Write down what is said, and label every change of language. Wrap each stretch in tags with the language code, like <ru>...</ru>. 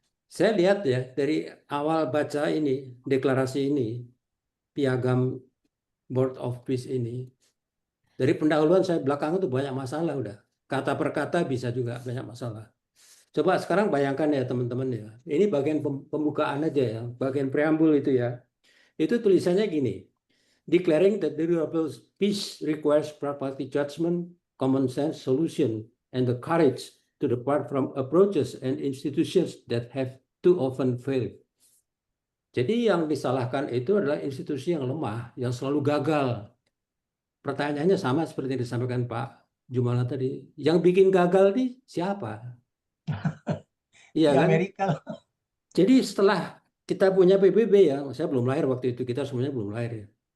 <id>Saya lihat ya dari awal baca ini, deklarasi ini, piagam Board of Peace ini, dari pendahuluan saya belakang itu banyak masalah udah. Kata per kata bisa juga banyak masalah. Coba sekarang bayangkan ya teman-teman ya. Ini bagian pembukaan aja ya, bagian preambul itu ya. Itu tulisannya gini.</id> <en>Declaring that the durable peace requires pragmatic judgment, common sense solution, and the courage to depart from approaches and institutions that have too often failed.</en> <id>Jadi yang disalahkan itu adalah institusi yang lemah, yang selalu gagal. Pertanyaannya sama seperti yang disampaikan Pak Jumala tadi. Yang bikin gagal nih siapa? Iya Di kan? Amerika. Jadi setelah kita punya PBB ya, saya belum lahir waktu itu, kita semuanya belum lahir ya.</id>